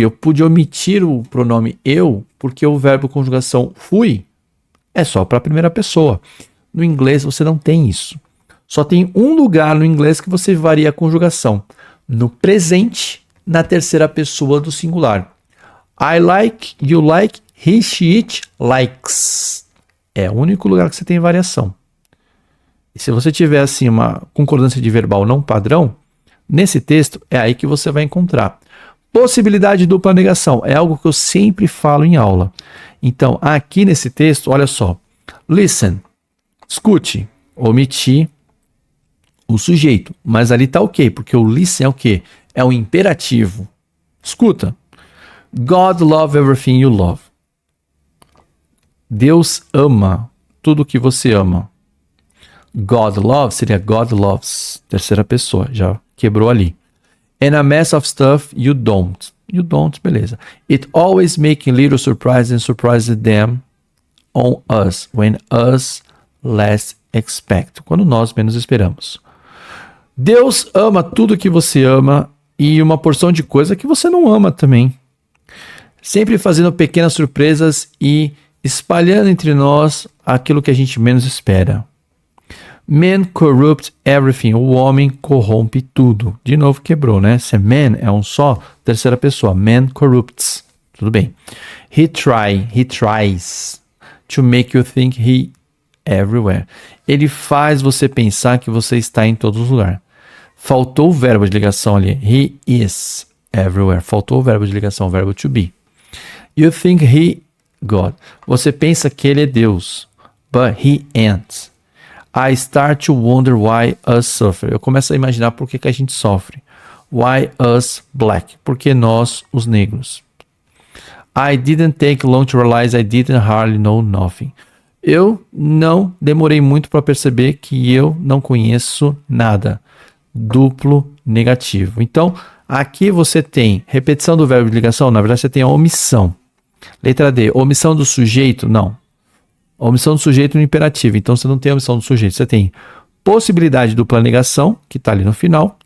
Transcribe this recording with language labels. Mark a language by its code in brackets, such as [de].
[pt] Eu pude omitir o pronome eu, porque o verbo conjugação fui é só para a primeira pessoa. No inglês você não tem isso. Só tem um lugar no inglês que você varia a conjugação. No presente, na terceira pessoa do singular. [en] I like, you like, he, she, it, likes. [pt] É o único lugar que você tem variação. E se você tiver assim uma concordância de verbal não padrão, nesse texto é aí que você vai encontrar. Possibilidade de dupla negação é algo que eu sempre falo em aula. Então, aqui nesse texto, olha só. Listen, escute, omiti o sujeito, mas ali tá ok, porque o listen é o quê? É o imperativo. Escuta. [en] God love everything you love. [pt] Deus ama tudo que você ama. [en] God love [pt] seria [en] God loves, [pt] terceira pessoa, já quebrou ali. [en] And a mess of stuff you don't. You don't, beleza. It always making little surprises and surprises them on us, when us less expect. [pt] Quando nós menos esperamos. Deus ama tudo que você ama e uma porção de coisa que você não ama também. Sempre fazendo pequenas surpresas e espalhando entre nós aquilo que a gente menos espera. [en] Man corrupt everything. [pt] O homem corrompe tudo. De novo quebrou, né? Se man é um só, terceira pessoa. [en] Man corrupts. [pt] Tudo bem. [en] He tries to make you think he everywhere. [pt] Ele faz você pensar que você está em todos os lugares. Faltou o verbo de ligação ali. [en] He is everywhere. [pt] Faltou o verbo de ligação, o verbo to be. [en] You think he God. [pt] Você pensa que ele é Deus. [en] But he ain't. I start to wonder why us suffer. [pt] Eu começo a imaginar por que a gente sofre. [en] Why us black? [pt] Porque nós, os negros. [en] I didn't take long to realize I didn't hardly know nothing. [pt] Eu não demorei muito para perceber que eu não conheço nada. Duplo negativo. Então, aqui você tem repetição do verbo de ligação. Na verdade, você tem a omissão. Letra D. Omissão do sujeito? Não. Omissão do sujeito no imperativo. Então, você não tem omissão do sujeito. Você tem possibilidade de dupla negação, que está ali no final.